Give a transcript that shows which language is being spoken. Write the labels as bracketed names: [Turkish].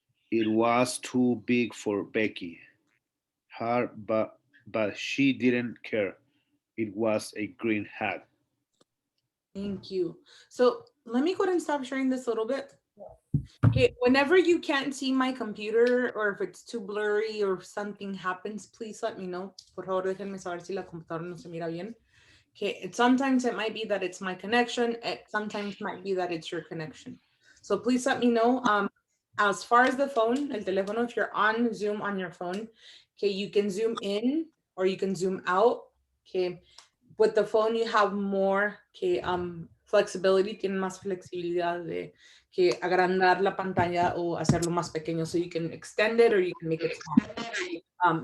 [English] It was too big for Becky. Her, but she didn't care. It was a green hat. Thank you. So let me go ahead and stop sharing this a little bit. Okay, whenever you can't see my computer or if it's too blurry or if something happens, please let me know. [Spanish] Por favor, déjenme saber si la computadora no se mira bien. [English] Okay, sometimes it might be that it's my connection. It sometimes might be that it's your connection. So please let me know. As far as the phone, el teléfono, if you're on Zoom on your phone, okay, you can zoom in or you can zoom out. Okay, with the phone you have more flexibility, [Spanish] tienen más flexibilidad de que agrandar la pantalla o hacerlo más pequeño, [English] so you can extend it or you can make it small.